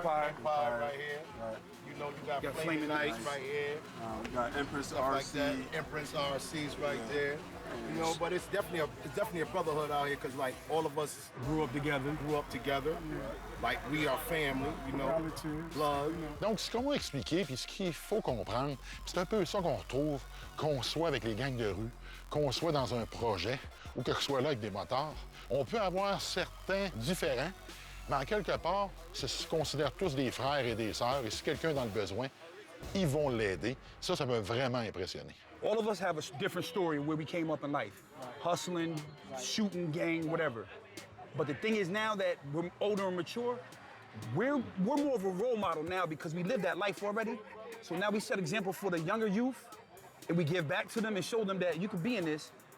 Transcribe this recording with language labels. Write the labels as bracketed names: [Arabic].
[English] right here. Right. You know, you got Flaming Knights right here. We got Empress Stuff RC. like that. Empress RC's right there. You know, but it's definitely a brotherhood out here because like all of us Grew up together. Like we are family, you know. Blood. [French] Donc, ce qu'on va expliquer, puis ce qu'il faut comprendre, c'est un peu ça qu'on retrouve, qu'on soit avec les gangs de rue, qu'on soit dans un projet, ou que ce soit là avec des motards. On peut avoir certains différents, mais en quelque part, se considèrent tous des frères et des sœurs, et si quelqu'un est dans le besoin, ils vont l'aider. Ça m'a vraiment impressionné. [English] All of us have a different story where we came up in life. Hustling, shooting, gang, whatever. But the thing is now that we're older and mature, we're more of a role model now because we lived that life already. So now we set example for the younger youth and we give back to them and show them that you could be in this.